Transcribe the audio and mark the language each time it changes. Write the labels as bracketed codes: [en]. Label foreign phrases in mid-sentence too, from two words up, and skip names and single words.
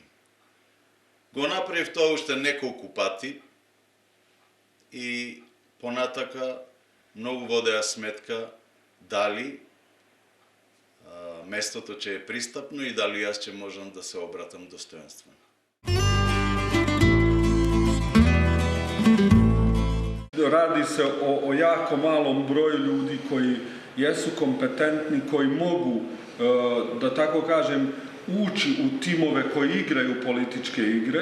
[mk] Го направив тоа уште неколку пати и понатака многу водеа сметка дали местото ќе е пристапно и дали јас ќе можам да се обратам достоенствено. [hr] Radi se o jako malom broju ljudi koji jesu kompetentni, koji mogu, da tako kažem, ući u timove koji igraju političke igre.